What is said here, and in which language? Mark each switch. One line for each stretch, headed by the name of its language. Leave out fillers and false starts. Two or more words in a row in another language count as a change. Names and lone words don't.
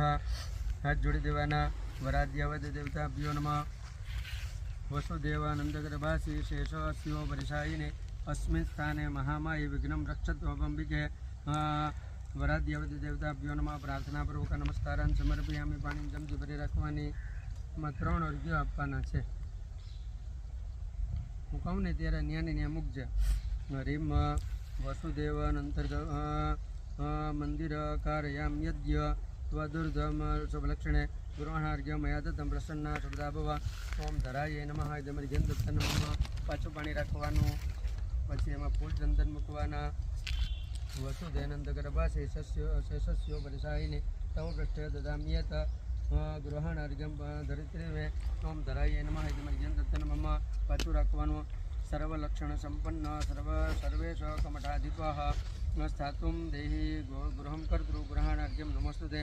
Gujarati: હાથ જોડી દેવાના।
Sanskrit: वराद्यावति देवताभ्यो नमः वसुदेवानन्दगर्भासि शेषो शिवो परिशायिने अस्मिन् स्थाने महामायि विघ्नं रक्षत्वम्बिके। वराद्यावति देवताभ्यो नमः प्रार्थनापूर्वक नमस्कारान् समर्पयामि।
Gujarati: પાણી ચમચી ભરી રાખવાની। એમાં 3 અર્ઘ્યો આપવાના છે। હું કહું ને ત્યારે ન્યાને ન્યા મૂકજે।
Sanskrit: હરિમ વસુદેવાનંતર્ગ મંદિર कारयाम यज्ञ त्वदुर्धम शुभलक्षणे गुरुणार्घ्य मया दत्तं प्रसन्ना शुभदा भव। ओम धराये नमः। इदमर्घ्यं दत्तं नमः।
Gujarati: પાછું પાણી રાખવાનું। પછી એમાં ફૂલ ચંદન મૂકવાના।
Sanskrit: वसुदेनंद गर्भाशे शेषस्यो परिशायिने तव पृष्ठे ददाम्येत गृहाणार्घ्यं धरित्रे मे। ओम धराये नमः। इदमर्घ्यं दत्तं नमः।
Gujarati: પાછું રાખવાનું।
Sanskrit: सर्वलक्षण संपन्न सर्वेश कमठाधिपः स्थातुं देहि गृहं कर्तृ गृहाणार्घ्यं नमस्तुते।